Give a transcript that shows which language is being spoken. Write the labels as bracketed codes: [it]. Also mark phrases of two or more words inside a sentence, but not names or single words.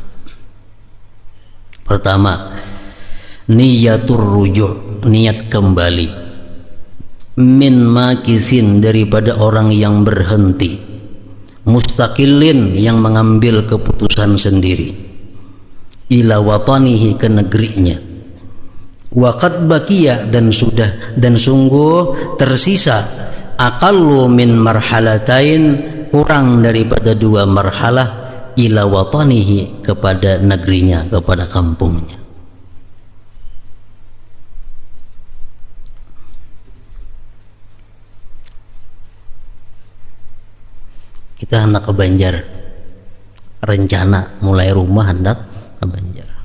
[id] Pertama, [ar] نية الرجوع, [id] niat kembali, [ar] من ماكث, [id] daripada orang yang berhenti, mustaqillin, yang mengambil keputusan sendiri, [ar] إلى وطنه, [id] ke negerinya, [ar] وقد بقي, [id] dan sungguh tersisa, [ar] أقل من مرحلتين, [id] kurang daripada 2 marhalah, [ar] إلى وطنه, [id] kepada negerinya, kepada kampungnya. [bjn] Kita hendak ke Banjar, rencana mulai rumah hendak ke Banjar.